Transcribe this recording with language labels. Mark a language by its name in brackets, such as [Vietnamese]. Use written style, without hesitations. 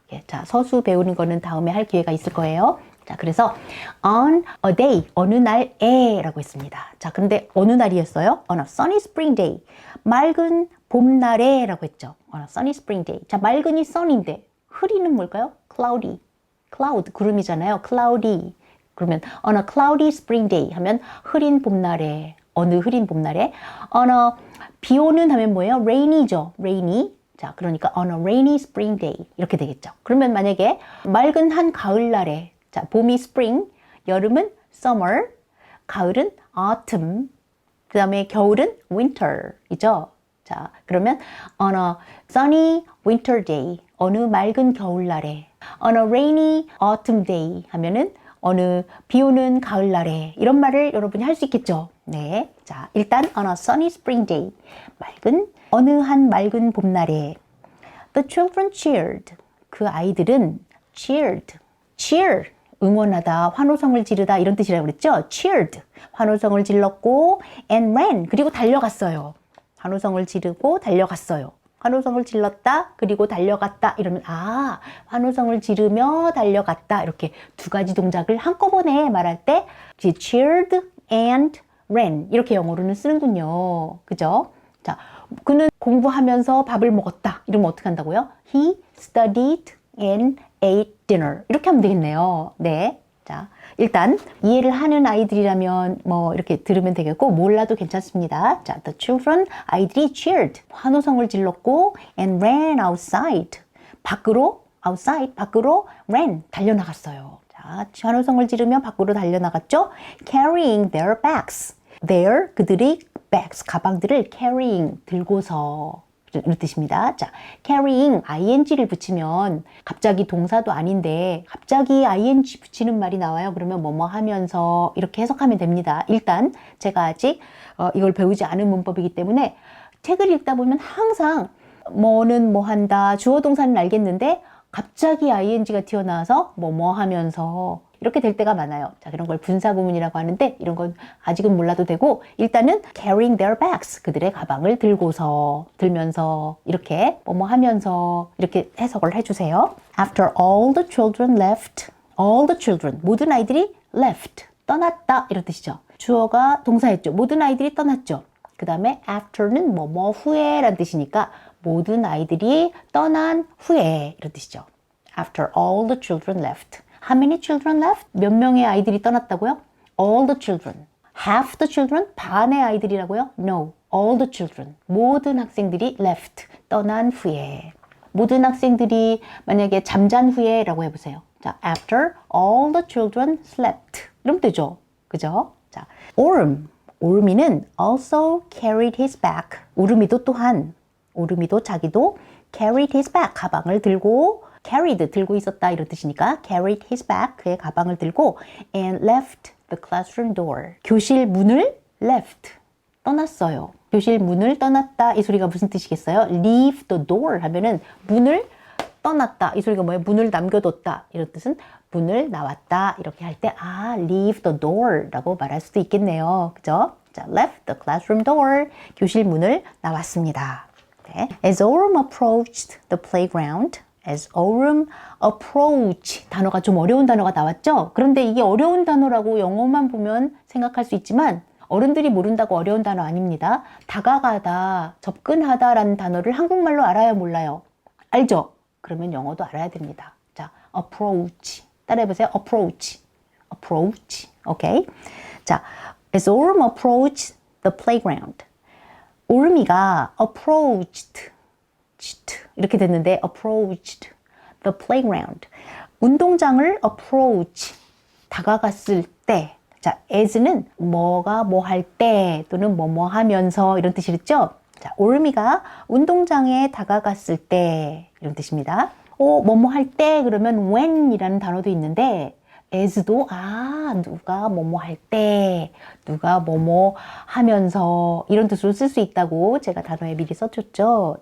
[Korean] 자, 서수 배우는 거는 다음에 할 기회가 있을 거예요. 자, 그래서 [English] on a day, [Korean] 어느 날에 라고 했습니다. 자, 근데 어느 날이었어요? [English] On a sunny spring day. [Korean] 맑은 봄날에 라고 했죠. [English] On a sunny spring day. [Korean] 자, 맑은이 sunny인데 흐리는 뭘까요? [English] cloudy. [Korean] cloud, 구름이잖아요. [English] cloudy. 그러면 on a cloudy spring day [Korean] 하면 흐린 봄날에. 어느 흐린 봄날에. on a 비 오는 하면 뭐예요? [English] rainy죠. rainy. 자, 그러니까 on a rainy spring day [Korean] 이렇게 되겠죠. 그러면 만약에 맑은 한 가을날에 자, 봄이 spring, 여름은 summer, 가을은 autumn, 그 다음에 겨울은 winter이죠. 자, 그러면 [English] on a sunny winter day, [Korean] 어느 맑은 겨울날에, [English] on a rainy autumn day [Korean] 하면은 어느 비 오는 가을날에 이런 말을 여러분이 할 수 있겠죠. 네, 자, 일단 [English] on a sunny spring day, [Korean] 어느 한 맑은 봄날에 [English] the children cheered, [Korean] 그 아이들은 cheer, 응원하다, 환호성을 지르다 이런 뜻이라고 그랬죠? cheered, 환호성을 질렀고 [English] and ran, [Korean] 그리고 달려갔어요. 환호성을 지르고 달려갔어요. 환호성을 질렀다, 그리고 달려갔다 이러면 환호성을 지르며 달려갔다 이렇게 두 가지 동작을 한꺼번에 말할 때 [English] cheered and ran [Korean] 이렇게 영어로는 쓰는군요. 그죠? 자, 그는 공부하면서 밥을 먹었다 이러면 어떻게 한다고요? [English] He studied and ate dinner 이렇게 하면 되겠네요. [Korean] 네, 자, 일단 이해를 하는 아이들이라면 뭐 이렇게 들으면 되겠고 몰라도 괜찮습니다. 자, the children, 아이들이 cheered, 환호성을 질렀고 [English] and ran outside, [Korean] 밖으로 ran, 달려나갔어요. 자, 환호성을 지르며 밖으로 달려나갔죠. [English] carrying their bags, [Korean] 그들의 bags, 가방들을 carrying, 들고서 이런 뜻입니다. 자, carrying, ing를 붙이면 갑자기 동사도 아닌데 갑자기 ing 붙이는 말이 나와요. 그러면 뭐뭐 하면서 이렇게 해석하면 됩니다. 일단 제가 아직 이걸 배우지 않은 문법이기 때문에 책을 읽다 보면 항상 뭐는 뭐 한다, 주어 동사는 알겠는데 갑자기 ing가 튀어나와서 뭐뭐 하면서 이렇게 될 때가 많아요. 자, 그런 걸 분사구문이라고 하는데 이런 건 아직은 몰라도 되고 일단은 [English] carrying their bags, [Korean] 그들의 가방을 들면서 이렇게 뭐뭐 하면서 이렇게 해석을 해주세요. [English] After all the children left, 모든 아이들이 left, [Korean] 떠났다 이런 뜻이죠. 주어가 동사였죠. 모든 아이들이 떠났죠. 그 다음에 after는 뭐뭐 후에 라는 뜻이니까 모든 아이들이 떠난 후에 이런 뜻이죠. [English] After all the children left. How many children left? [Korean] 몇 명의 아이들이 떠났다고요? [English] All the children. Half the children? [Korean] 반의 아이들이라고요? [English] No. All the children. [Korean] 모든 학생들이 left. 떠난 후에. 모든 학생들이 만약에 잠잔 후에 라고 해보세요. [English] 자, after all the children slept. [Korean] 이러면 되죠. 그죠? [English] 자, 오르미는 also carried his bag. [Korean] 오르미도 자기도 [English] carried his bag. [Korean] 가방을 들고 있었다 이런 뜻이니까 [English] carried his bag, [Korean] 그의 가방을 들고 [English] and left the classroom door. [Korean] 교실 문을 left, 떠났어요. 교실 문을 떠났다 이 소리가 무슨 뜻이겠어요? [English] leave the door [Korean] 하면은 문을 떠났다 이 소리가 뭐예요? 문을 남겨뒀다 이런 뜻은 문을 나왔다 이렇게 할 때 [English] leave the door [Korean] 라고 말할 수도 있겠네요. 그죠? 자, [English] left the classroom door, [Korean] 교실 문을 나왔습니다. 네. [English] As Orm approached the playground, as Orm approach, [Korean] 단어가 좀 어려운 단어가 나왔죠? 그런데 이게 어려운 단어라고 영어만 보면 생각할 수 있지만 어른들이 모른다고 어려운 단어 아닙니다. 다가가다, 접근하다 라는 단어를 한국말로 알아요, 몰라요? 알죠? 그러면 영어도 알아야 됩니다. 자, approach. 따라해보세요. approach. 오케이? [English] 자, as Orm approached the playground. 오르미가 approached [Korean] 이렇게 됐는데 [English] approached the playground. [Korean] 운동장을 approach, 다가갔을 때. 자, as는 뭐가 뭐 할 때 또는 뭐뭐 하면서 이런 뜻이겠죠? 자, 오르미가 운동장에 다가갔을 때 이런 뜻입니다. 뭐뭐 할 때 그러면 when이라는 단어도 있는데 as도 누가 뭐뭐 할 때, 누가 뭐뭐 하면서 이런 뜻으로 쓸 수 있다고 제가 단어에 미리 써줬죠.